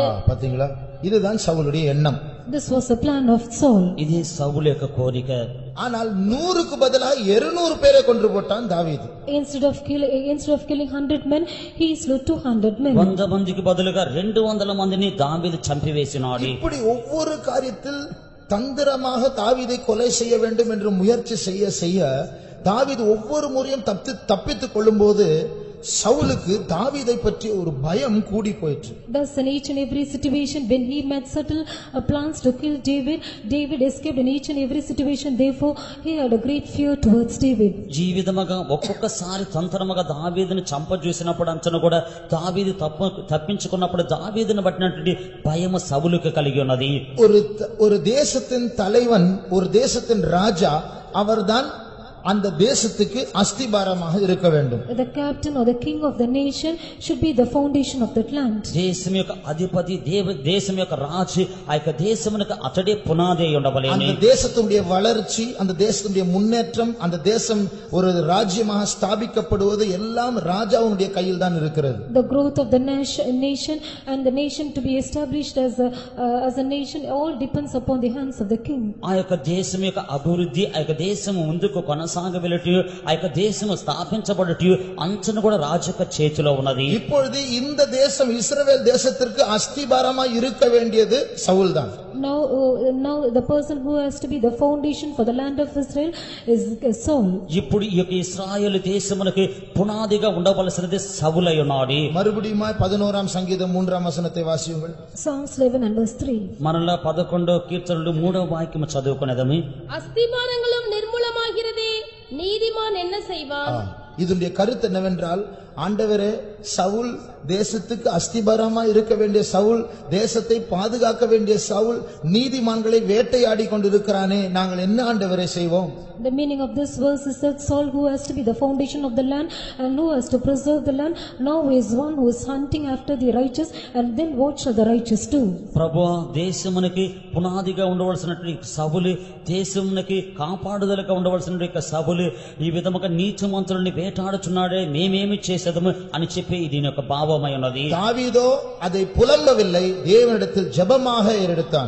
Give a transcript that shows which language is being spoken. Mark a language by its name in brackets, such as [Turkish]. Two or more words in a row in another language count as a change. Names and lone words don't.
[Tamil] பாத்தீங்களா, இதுதான் சவுலுடைய எண்ணம். [English] This was a plan of Saul. [Telugu] ఇది సౌలు యొక్క కోరిక. [Tamil] ஆனால் 100க்கு பதிலாக 200 பேரை கொன்று போட்டான் தாவீது. [English] Instead of killing 100 men, he slew 200 men. [Telugu] 100 మందికి బదులుగా 200 మందిని దావీదు చంపివేసినాడు. [Tamil] இப்படி ஒவ்வொரு காரியத்தில் தந்திரமாக தாவீதை கொலை செய்ய வேண்டும் என்று முயற்சி செய்ய தாவீது ஒவ்வொரு முறையும் தப்பித்துக் கொள்ளும்போது சவுலுக்கு தாவீதை பற்றி ஒரு பயம் கூடி போயிற்று. [English] Thus in each and every situation when he made subtle plans to kill David escaped in each and every situation. Therefore he had a great fear towards David. [Telugu] జీవితముగా ఒక్కొక్కసారి తంత్రముగా దావీదుని చంపజూసినప్పుడు అంచను కూడా దావీదు తప్పించుకున్నప్పుడు దావీదుని పట్టినటువంటి భయము సౌలుకు కలిగి ఉన్నది. [Tamil] ஒரு தேசத்தின் தலைவன், ஒரு தேசத்தின் ராஜா அவர்தான் அந்த தேசத்துக்கு அஸ்திபாரமாக இருக்க வேண்டும். [English] The captain or the king of the nation should be the foundation of that land. [Telugu] దేశం యొక్క అధిపతి దేశం యొక్క రాజు ఆ యొక్క దేశమునకు అతడే పునాది అయి ఉండవలెను. [Tamil] அந்த தேசத்துடைய வளர்ச்சி, அந்த தேசத்துடைய முன்னேற்றம், அந்த தேசம் ஒரு ராஜ்யமாக ஸ்தாபிக்கப்படுவது எல்லாம் ராஜாவுடைய கையில் தான் இருக்கிறது. [English] The growth of the nation and the nation to be established as a nation all depends upon the hands of the king. [Telugu] ఆ యొక్క దేశం యొక్క అభివృద్ధి, ఆ యొక్క దేశం ముందుకు కొనసాగవలెను, ఆ యొక్క దేశం స్థాపించబడటయు అంచను కూడా రాజు యొక్క చేతిలో ఉన్నది. [Tamil] இப்பொழுது இந்த தேசம் இஸ்ரவேல் தேசத்திற்கு அஸ்திபாரமாய் இருக்க வேண்டியது சவுல் தான். [English] Now the person who has to be the foundation for the land of Israel is Saul. [Telugu] ఇప్పుడు ఈ యొక్క ఇశ్రాయేలు దేశమునకు పునాదిగా ఉండవలసినది సౌలై ఉన్నాడు. [Tamil] மறுபடியும் 11ஆம் சங்கீதம் 3ஆம் வசனத்தை வாசியுங்கள். [English] Psalms 11 and verse 3. [Telugu] మరలా 11వ కీర్తనలు 3వ వాక్యము చదువుకునేదము. [Tamil] அஸ்திபாரங்களும் நிர்மூலமாகிறதே, நீதிமான் என்ன செய்வான்? இதனுடைய கருத்து என்னவென்றால், ஆண்டவரே, சவுல் தேசத்துக்கு அஸ்திபாரமா இருக்க வேண்டிய சவுல், தேசத்தை பாதுகாக்க வேண்டிய சவுல் நீதிமான்களை வேட்டையாடி கொண்டிருக்கிறானே, நாங்கள் என்ன ஆண்டவரே செய்வோம்? [English] The meaning of this verse is that Saul, who has to be the foundation of the land and who has to preserve the land, now is one who is hunting after the righteous, and then what shall the righteous do? [Telugu] ప్రభువా, దేశమునకి పునాదిగా ఉండవలసినటువంటి సౌలు, దేశమునకి కాపాడుదలగా ఉండవలసినటువంటి సౌలు ఈ విధముగా నీతిమంతులని వేటాడుచున్నాడే, మేమేమి చేసేదము అని చెప్పి దీని యొక్క భావమై ఉన్నది. [Tamil] దావీదో அதை புலம்பவில்லை, தேவனிடத்தில் ஜெபமாக ஏறெடுத்தான்.